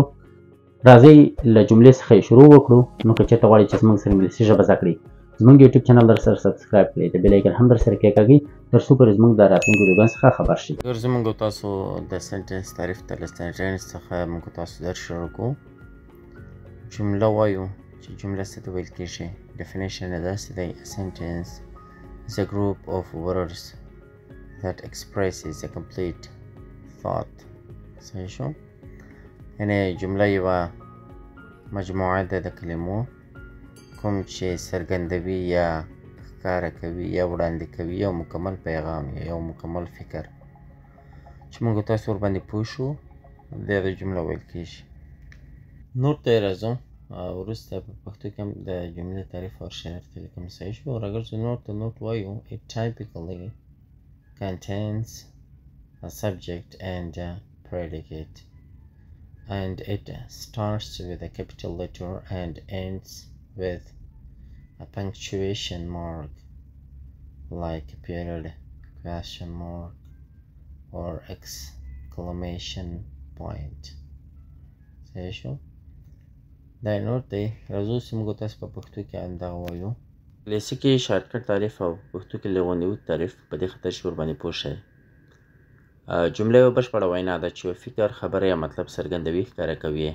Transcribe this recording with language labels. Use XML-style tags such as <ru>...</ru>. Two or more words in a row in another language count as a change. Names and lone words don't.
<ps>راځئ له جملې څخه یې شروع وکړو. نو که چېرته غواړئ چې زموږ سره انګلیسي ژبه زده کړئ، زموږ</ps> <en>YouTube channel</en> <ps>در سره سبسکرایب کړئ، د</ps> <en>bell icon</en> <ps>هم در سره کېکاږئ تر څو پورې زموږ د راتلونکو ویډیوګانو څخه خبر شئ. زموږ تاسو د سنټنس تعریف ته له سنټنس څخه موږ تاسو درس شروع کوو. جمله وایو چې جمله څه ته ویل کېږي. ډیفینیشن یې داسې دی:</ps> <en>A sentence is a group of words that expresses a complete thought.</en> <ps>صحیح شو؟ یعنې جمله یوه مجموعه ده د کلمو کوم چې څرګندوي یا ښکاره کوي یا وړاندې کوي یو مکمل پیغام یا یو مکمل فکر چې موږ تاسو ورباندې پوه شو، دې ته جمله ویل کېږي. نور ته یې راځو. وروسته په پښتو کې هم د جملې تعریف او شرایط ته لیکم. صحیح شو؟ راګرځو نوټ ته نوټ وایو.</ps> <en>It typically contains a subject and a predicate, and it starts with a capital letter and ends with a punctuation mark like a period, question mark, or exclamation point.</en> <ps>صحیح شو؟ دا یې نوټ دی. راځو چې موږ تاسو په پښتو کې همدغه وایو. انګلیسي کې شارټکټ تعریف او پښتو کې لغونیوت تعریف په دې خاطر چې ورباندې پوه شئ. جمله یو بشپړه وینا ده چې یو فکر، خبره یا مطلب څرګندوي، ښکاره کوي.</ps>